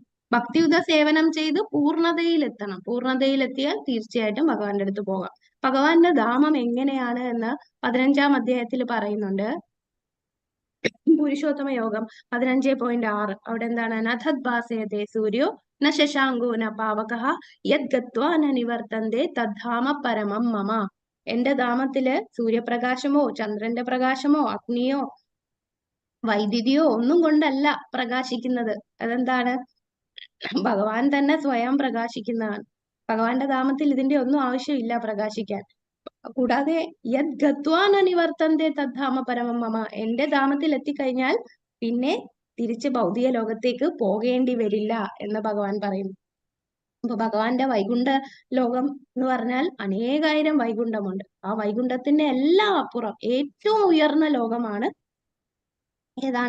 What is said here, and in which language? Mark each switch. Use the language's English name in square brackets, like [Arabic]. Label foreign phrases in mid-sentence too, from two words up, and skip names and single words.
[Malayalam] ഭക്തിയുത സേവനം ചെയ്ത് പൂർണ്ണതയിലെത്തണം. പൂർണ്ണതയിലെത്തിയാൽ തീർച്ചയായിട്ടും ഭഗവാന്റെ അടുത്ത് പോകാം. ഭഗവാന്റെ ധാമം എങ്ങനെയാണ് എന്ന് 15-ാം അധ്യായത്തിൽ പറയുന്നുണ്ട്. പുരുഷോത്തമ യോഗം 15.6. അവിടെ എന്താണ്? [Sanskrit] നഥത് ഭാസയത്തെ സൂര്യോ ന ശശാങ്കോ ന പാവകഃ യത് ഗത്വാ ന നിവർത്തന്തേ തദ്ധാമ പരമം മമ. [Malayalam] എന്റെ ധാമത്തില് സൂര്യപ്രകാശമോ ചന്ദ്രന്റെ പ്രകാശമോ അഗ്നിയോ വൈദ്യുതിയോ ഒന്നും കൊണ്ടല്ല പ്രകാശിക്കുന്നത്. അതെന്താണ്? ഭഗവാൻ തന്നെ സ്വയം പ്രകാശിക്കുന്നതാണ്. ഭഗവാന്റെ ധാമത്തിൽ ഇതിന്റെ ഒന്നും ആവശ്യമില്ല പ്രകാശിക്കാൻ. കൂടാതെ [Sanskrit] യത് ഗത്വാ ന നിവർത്തന്തേ തദ്ധാമ പരമം മമ. [Malayalam] എന്റെ ധാമത്തിൽ എത്തിക്കഴിഞ്ഞാൽ പിന്നെ തിരിച്ച് ഭൗതിക ലോകത്തേക്ക് പോകേണ്ടി വരില്ല എന്ന് ഭഗവാൻ പറയുന്നു. അപ്പൊ ഭഗവാന്റെ വൈകുണ്ഠ ലോകം എന്ന് പറഞ്ഞാൽ അനേകായിരം വൈകുണ്ഠമുണ്ട്. ആ വൈകുണ്ഠത്തിന്റെ എല്ലാം അപ്പുറം ഏറ്റവും ഉയർന്ന ലോകമാണ് ഏതാണ്?